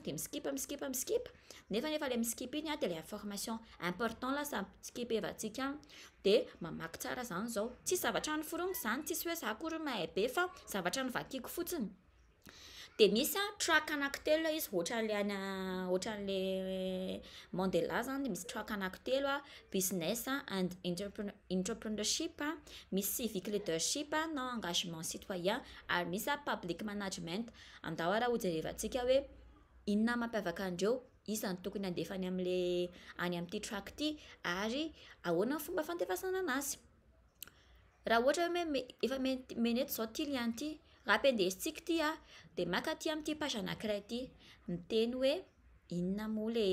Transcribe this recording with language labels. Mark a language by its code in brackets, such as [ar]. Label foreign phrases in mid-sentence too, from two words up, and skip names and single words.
[mg] dia miskipa nefa ilay miskip iny dia ilay [fr] information important [mg] lasa skipevantsika dia mamaky tsara zany zao tsisy zavatra noforoniko zany tsisy hoe za akory mahay be fa zavatra novakiko fotsiny dia misy track anankitelo izy ohatran'le Mandela zany dia misy track anankitelo [en] business and entrepreneurship [mg] misy [en] civic leadership [mg] na [fr] engagement citoyen [mg] ary misy [en] public management [mg] andao raha hojerevantsika hoe inona mampiavaka andreo isany tokony andefany am'le any amin'ity track ity ary ahoana ny fomba fandefasana anazy raha ohatra hoe efa menety zao ty liany ity raha ampiandesintsika ity dia maka aty amin'ity page anankiray ity miteny hoe inona moa